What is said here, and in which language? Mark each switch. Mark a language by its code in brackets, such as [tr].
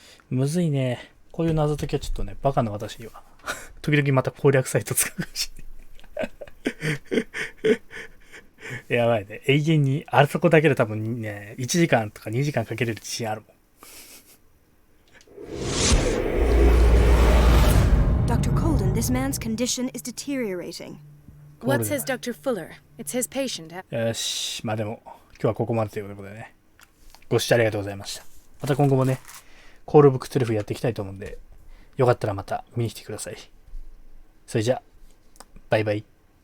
[ja] むずいね。こういう謎解きはちょっとね、バカな私には。時々また攻略サイト使うかもしれない。やばいね。永遠に、あそこだけで多分ね、1時間とか2時間かけれる自信あるもん。 [en] Dr. Colden, this man's condition is deteriorating. What says Dr. Fuller? It's his patient. [ja] よし。まあでも、今日はここまでということでね。ご視聴ありがとうございました。また今後もね、コールオブクトゥルフやっていきたいと思うんで、よかったらまた見に来てください。それじゃあ、バイバイ。